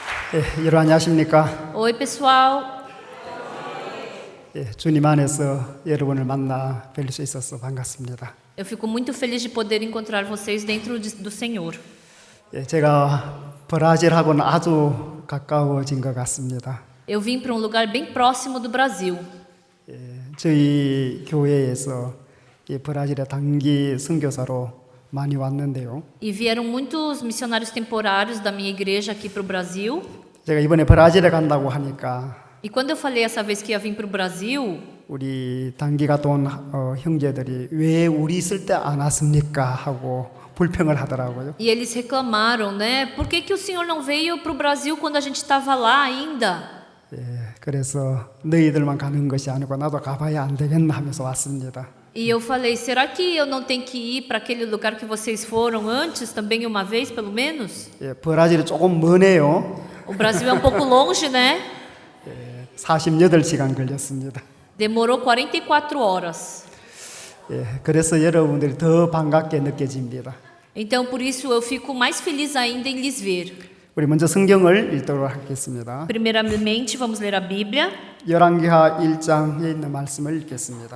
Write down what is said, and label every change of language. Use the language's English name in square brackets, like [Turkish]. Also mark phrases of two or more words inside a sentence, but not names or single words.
[Korean] 여러분 안녕하십니까? [Portuguese] Oi, pessoal. [Korean] 주님 안에서 여러분을 만나 뵐 수 있어서 반갑습니다. [Portuguese] Eu fico muito feliz de poder encontrar vocês dentro do Senhor. [Korean] 제가 브라질하고는 아주 가까워진 것 같습니다. [Portuguese] Eu vim para um lugar bem próximo do Brasil. [Korean] 저희 교회에서 브라질의 단기 선교사로 많이 왔는데요. [Portuguese] E vieram muitos missionários temporários da minha igreja aqui para o Brasil. [Korean] 제가 이번에 브라질에 간다고 하니까 [Portuguese] E quando eu falei essa vez que ia vir para o Brasil, [Korean] 우리 단기 갔다 온 형제들이 왜 우리 있을 때 안 왔습니까? 하고 불평을 하더라고요. [Portuguese] e eles reclamaram, né? Por que que o senhor não veio para o Brasil quando a gente estava lá ainda? [Korean] 그래서 너희들만 가는 것이 아니고 나도 가봐야 안 되겠나 하면서 왔습니다. [Portuguese] E eu falei, será que eu não tenho que ir para aquele lugar que vocês foram antes também uma vez, pelo menos? [Korean] 브라질이 조금 머네요. [Portuguese] O Brasil é um pouco longe, né? [Korean] 48시간 걸렸습니다. [Portuguese] Demorou 44 horas. [Korean] 그래서 여러분들이 더 반갑게 느껴집니다. [Portuguese] Então, por isso, eu fico mais feliz ainda em lhes ver. [Korean] 우리 먼저 성경을 읽도록 하겠습니다. [Portuguese] Primeiramente, vamos ler a Bíblia. [Korean] 열왕기하 1장에 있는 말씀을 읽겠습니다.